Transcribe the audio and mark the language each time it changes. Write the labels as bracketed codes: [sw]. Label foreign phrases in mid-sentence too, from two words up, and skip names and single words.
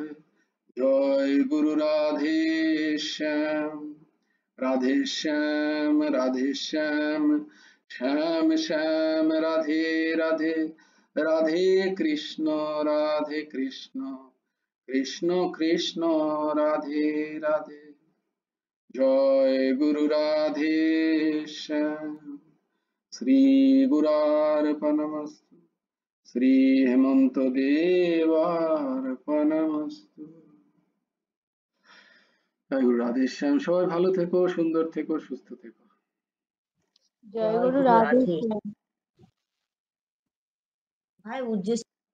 [hi] जय गुरु राधे श्याम, राधे श्याम राधे श्याम, श्याम श्याम राधे राधे, राधे कृष्ण कृष्ण कृष्ण राधे राधे। जय गुरु राधे श्याम। [sa] श्री गुरार्पणमस्तु, श्री हेमंत देवार्पणमस्तु। [bn] জয় গুরু রাধে শ্যাম। সবাই ভালো থেকো, সুন্দর থেকো, সুস্থ থেকো। জয় গুরু রাধে। ভাই উজ্জ্বল